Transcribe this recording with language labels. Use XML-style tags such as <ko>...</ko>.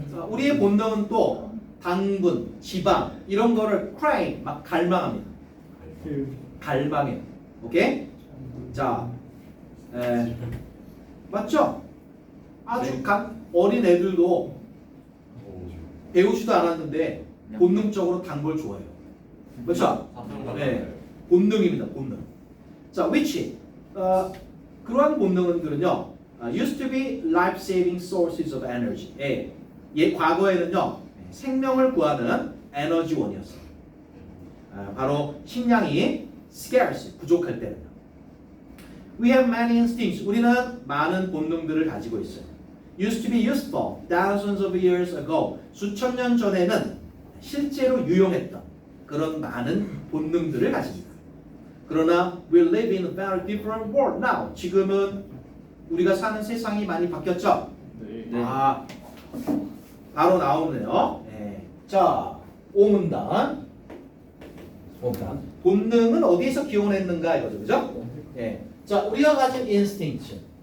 <ko>우리의 본능은 또 당분, 지방 이런 거를 crave 막 갈망합니다. 갈망해요. 오케이? 자, 맞죠? 아주 어린 애들도 배우지도 않았는데 본능적으로 단 걸 좋아해요. 그렇죠? 네, 본능입니다. 본능.</ko> <en>자, which</en> <ko>그러한 본능들은요,</ko> <en>used to be life-saving sources of energy.</en> <ko>과거에는요, 생명을 구하는 에너지원이었어요. 바로 식량이 scarce, 부족할 때는요.</ko> <en>We have many instincts.</en> <ko>우리는 많은 본능들을 가지고 있어요.</ko> <en>Used to be useful thousands of years ago.</en> <ko>수천 년 전에는 실제로 유용했던 그런 많은 본능들을 가집니다. 그러나</ko> <en>we live in a very different world now.</en> <ko>지금은 우리가 사는 세상이 많이 바뀌었죠? 네. 바로 나오네요. 자, 5문단. 본능은 어디에서 기원했는가 이거죠, 그죠? 자, 우리가 가진 instinct.</ko>